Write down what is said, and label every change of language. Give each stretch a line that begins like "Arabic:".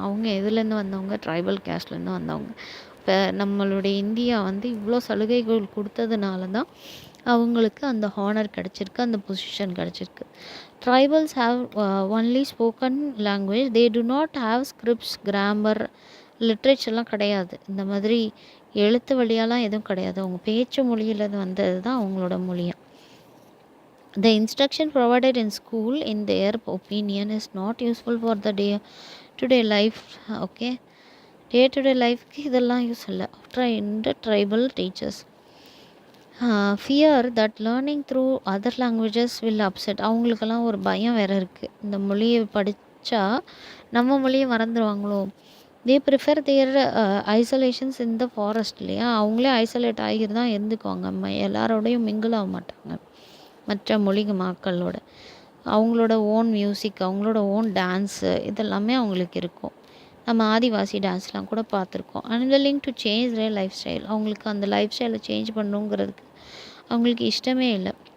Tamil: அவங்க எதுலேருந்து வந்தவங்க? ட்ரைபல் கேஸ்ட்லேருந்து வந்தவங்க. இப்போ நம்மளுடைய இந்தியா வந்து இவ்வளோ சலுகைகள் கொடுத்ததுனால தான் அவங்களுக்கு அந்த ஹானர் கிடச்சிருக்கு, அந்த பொசிஷன் கிடச்சிருக்கு.
English: Tribals have only spoken language. They do not have scripts, grammar,
Tamil: லிட்ரேச்சர்லாம் கிடையாது. இந்த மாதிரி எழுத்து வழியாலாம் எதுவும் கிடையாது. அவங்க பேச்சு மொழியில் வந்தது தான் அவங்களோட மொழியாக.
English: The instruction provided in school, in their opinion, is not useful for the day-to-day life. Okay, day-to-day life
Tamil: இதெல்லாம் யூஸ் இல்லை.
English: trained tribal teachers fear that learning through other languages will upset.
Tamil: அவங்களுக்கெல்லாம் ஒரு பயம் வேறு இருக்குது. இந்த மொழியை படித்தா நம்ம மொழியை மறந்துடுவாங்களோ.
English: they prefer their isolations in the forest
Tamil: இல்லையா. அவங்களே ஐசோலேட் ஆகி தான் இருந்துக்குவாங்க. எல்லாரோடையும் மிங்கிள் ஆக மாட்டாங்க மற்ற மொழி மக்களோட. அவங்களோட ஓன் மியூசிக், அவங்களோட ஓன் டான்ஸு இதெல்லாமே அவங்களுக்கு இருக்கும். நம்ம ஆதிவாசி டான்ஸ்லாம் கூட பார்த்துருக்கோம்.
English: Unwilling to change their life style.
Tamil: அவங்களுக்கு அந்த லைஃப் ஸ்டைலை சேஞ்ச் பண்ணுங்கிறதுக்கு அவங்களுக்கு இஷ்டமே இல்லை.